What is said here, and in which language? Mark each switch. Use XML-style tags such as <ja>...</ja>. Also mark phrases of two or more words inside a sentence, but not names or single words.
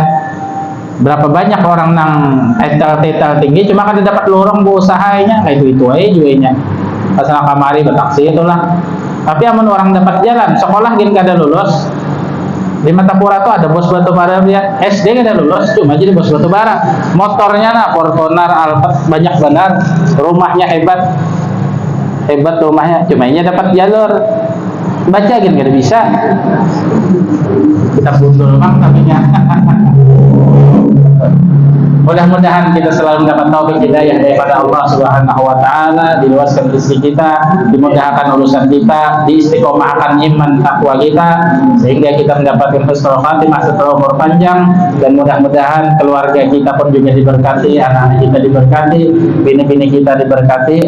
<bjn>Berapa banyak orang nang titel tinggi cuma kan dapat lorong usahanya kayak itu aja jualnya. Pasal kamari bertaksi itulah. Tapi amun orang dapat jalan, sekolah gini kada lulus. Di Matapura tuh ada bos batu bara dia. SD kada lulus cuma jadi bos batu bara.</bjn> <id>Motornya nah Fortuner, Alphard banyak benar. Rumahnya hebat rumahnya.</id> <bjn>Cuma ini dapat jalur. Baca gini kada bisa.</bjn> <id>Kita buntul bang tapi mudah-mudahan kita selalu mendapat taufik hidayah daripada Allah</id> <ar>سبحانه وتعالى,</ar> <id>diluaskan rezeki kita, dimudahkan urusan kita, diistiqomahkan iman takwa kita sehingga kita mendapatkan</id> <ar>حسن الخاتمة</ar> <id>setelah umur panjang, dan mudah-mudahan keluarga kita pun juga diberkati, anak-anak kita diberkati, bini-bini kita diberkati.</id>